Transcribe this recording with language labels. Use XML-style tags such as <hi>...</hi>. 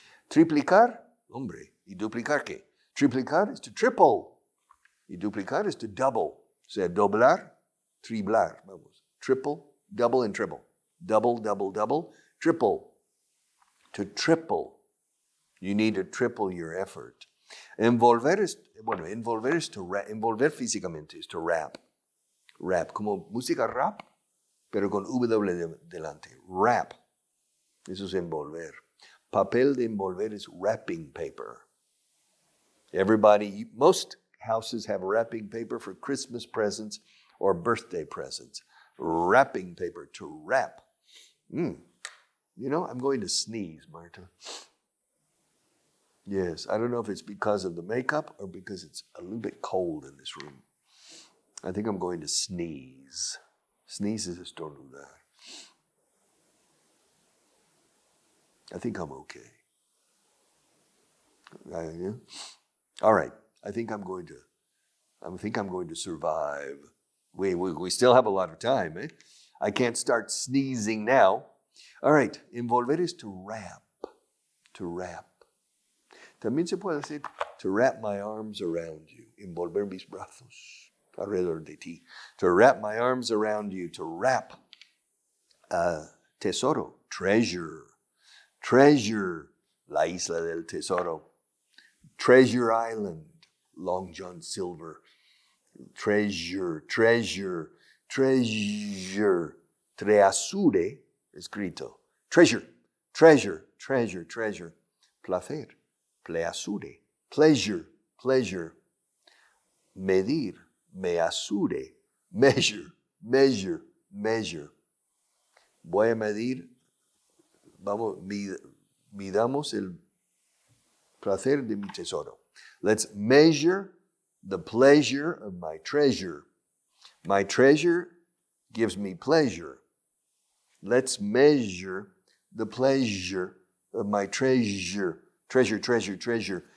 <es>Triplicar, hombre, y duplicar qué? Triplicar</es> <en>is to triple,</en> <es>y duplicar</es> <en>is to double.</en> <es>O sea, doblar, triplar, vamos.</es> <en>Triple, double, and triple. Double, triple. To triple, you need to triple your effort. Envolver is to rap. Envolver físicamente is to rap.</en> <es>Rap, como música rap, pero con W delante. Wrap. Eso es envolver. Papel de envolver</es> <en>is wrapping paper. Most houses have wrapping paper for Christmas presents or birthday presents. Wrapping paper, to wrap. I'm going to sneeze, Marta. Yes, I don't know if it's because of the makeup or because it's a little bit cold in this room. I think I'm going to sneeze. Sneeze is estornudar. I think I'm okay. All right. I think I'm going to survive. We still have a lot of time, eh? I can't start sneezing now. All right. Envolver is to wrap. To wrap.</en> <es>También se puede decir</es> <en>to wrap my arms around you.</en> <es>Envolver mis brazos alrededor de ti.</es> <en>To wrap my arms around you. To wrap.</en> <es>Tesoro, treasure. Treasure, la isla del tesoro.</es> <en>Treasure Island, Long John Silver. Treasure, treasure, treasure. Treasure,</en> <es>escrito.</es> <en>Treasure, treasure, treasure, treasure. Placer, pleasure. Pleasure, pleasure. Medir, measure. Measure, measure, measure.</en> <es>Voy a medir, vamos, midamos el placer de mi tesoro.</es> <en>Let's measure the pleasure of my treasure. My treasure gives me pleasure. Let's measure the pleasure of my treasure. Treasure, treasure, treasure.</en>